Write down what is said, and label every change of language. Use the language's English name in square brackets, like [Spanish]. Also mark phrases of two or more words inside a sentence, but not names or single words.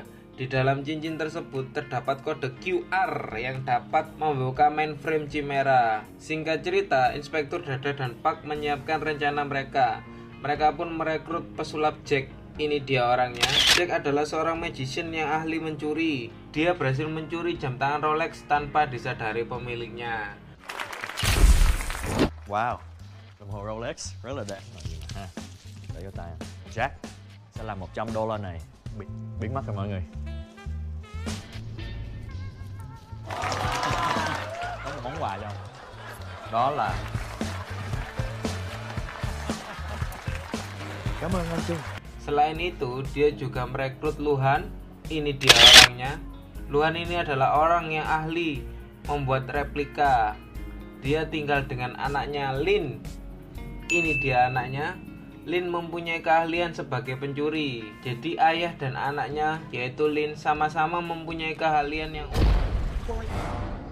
[Indonesian] Di dalam cincin tersebut terdapat kode QR yang dapat membuka mainframe Chimera. Singkat cerita, Inspektur Dada dan Pak menyiapkan rencana mereka. Mereka pun merekrut pesulap Jack. Ini dia orangnya. Jack adalah seorang magician yang ahli mencuri. Dia berhasil mencuri jam tangan Rolex tanpa disadari pemiliknya. [Vietnamese] Wow, đồng hồ Rolex rất là đẹp ha. Để vô tay. Jack sẽ làm $100 này biến mất rồi mọi người. Có một món quà cho ông. Đó là Cảm ơn anh Trung. [Indonesian] Selain itu, dia juga merekrut Luhan. Ini dia orangnya. Luhan ini adalah orang yang ahli membuat replika. Dia tinggal dengan anaknya Lin. Ini dia anaknya. Lin mempunyai keahlian sebagai pencuri. Jadi ayah dan anaknya yaitu Lin sama-sama mempunyai keahlian yang unik.